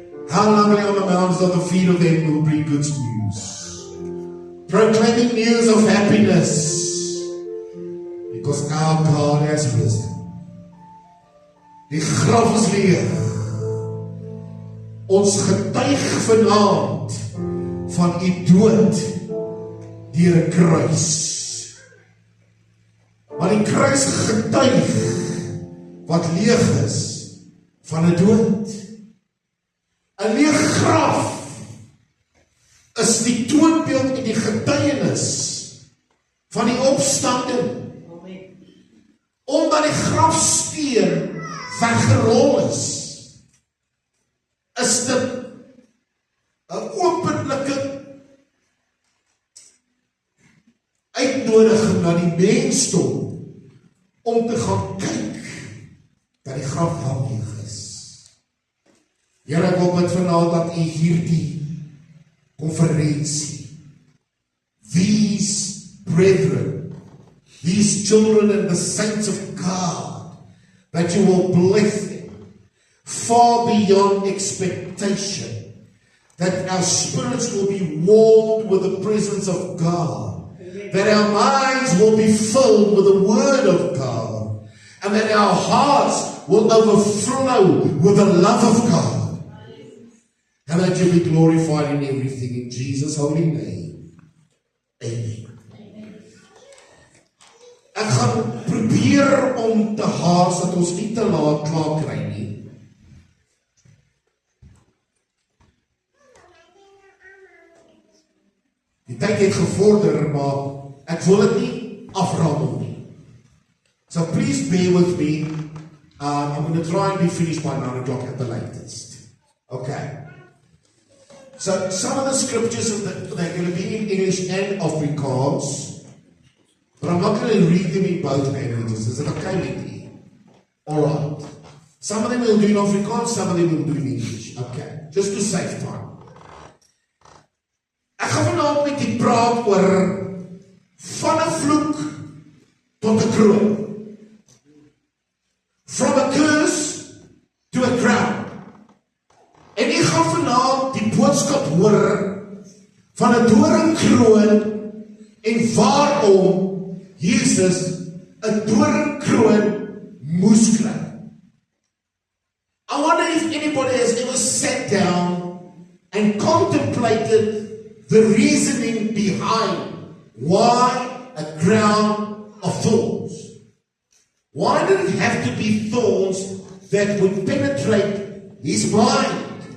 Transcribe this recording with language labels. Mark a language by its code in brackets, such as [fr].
[en] How lovely on the mountains are the feet of them who bring good news, proclaiming news of happiness, because our God has risen. [af] Die graf is leeg. Ons getuig vanaand van u dood deur 'n kruis. Maar die kruis getuig wat leeg is van 'n dood. 'n leeg graf is die toonbeeld en die getuienis van die opstanding. Omdat die grafsteen weggerol is dit 'n openlike uitnodiging na die mensdom om te gaan kyk dat die graf leeg is. Here, ek wil bid vanaand dat u hierdie konferensie, [en] these brethren, these children and the saints of God, that you will bless them far beyond expectation, that our spirits will be warmed with the presence of God, that our minds will be filled with the Word of God, and that our hearts will overflow with the love of God, and that you be glorified in everything in Jesus' holy name. Amen. [af] Ek gaan probeer om te haas dat ons nie te laat klaar kry nie. Die tyd het gevorder, maar ek wil dit nie aframmel nie. [en] So please bear with me. I'm going to try and be finished by 9 o'clock at the latest. Okay. So some of the scriptures, they're going to be in English and Afrikaans, but I'm not going to read them in both languages. Is it okay with you? Alright. Some of them will do in Afrikaans, some of them will do in English. Okay. Just to save time. [af] Ek gaan vanaand met die praat oor van 'n vloek tot 'n kroon. [en] From a curse to a crown. [af] En ek gaan vanaand die boodskap hoor van 'n doringkroon en waarom Jesus 'n doringkroon moes kry. [en] I wonder if anybody has ever sat down and contemplated the reasoning behind why a crown of thorns. Why did it have to be thorns that would penetrate his mind?